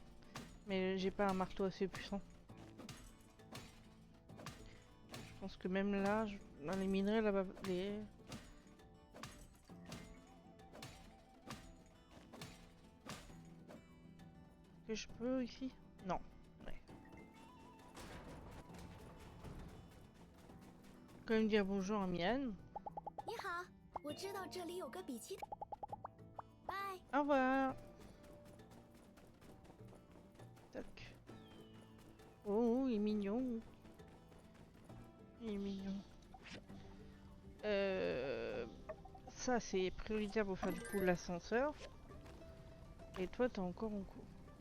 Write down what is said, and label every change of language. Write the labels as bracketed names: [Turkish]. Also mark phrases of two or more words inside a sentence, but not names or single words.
[French] Mais j'ai pas un marteau assez puissant. Je pense que même là, dans les minerais là-bas, les... Que je peux ici? Non. Quand même dire bonjour à Mian. [Chinese] 你好，我知道这里有个比奇。拜。 [French] Au revoir. il est mignon. Il est mignon. Ça, c'est prioritaire pour faire du coup l'ascenseur. Et toi, t'es encore en cours.